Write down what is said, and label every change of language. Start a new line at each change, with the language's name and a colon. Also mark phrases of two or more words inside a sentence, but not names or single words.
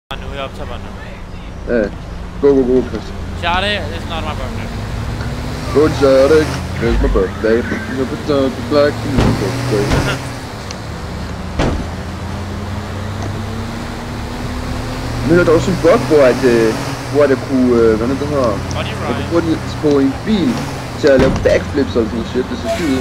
Danish: Nu jeg optager bare nu.
English: Yeah. Go, Chris. Charlie, it's not my birthday. Go, Charlie. It's my birthday. You're the black and your birthday.
Danish: Nu er der også en bug, hvor det kunne, hvad det hedder? Jeg kunne bruge den på en bil til at lave backflips og sådan noget shit. Det ser sygt ud.